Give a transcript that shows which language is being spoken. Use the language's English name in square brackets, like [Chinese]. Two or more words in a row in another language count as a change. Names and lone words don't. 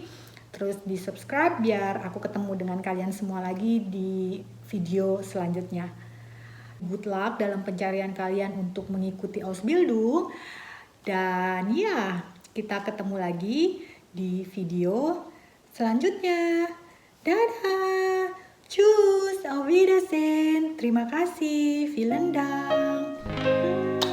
[Indonesian] Terus di subscribe biar aku ketemu dengan kalian semua lagi di video selanjutnya. [English] Good luck [Indonesian] dalam pencarian kalian untuk mengikuti Ausbildung. Dan ya, kita ketemu lagi di video selanjutnya. Dadah! [German] Tschüss! Auf Wiedersehen! [Indonesian] Terima kasih! [German] Vielen Dank!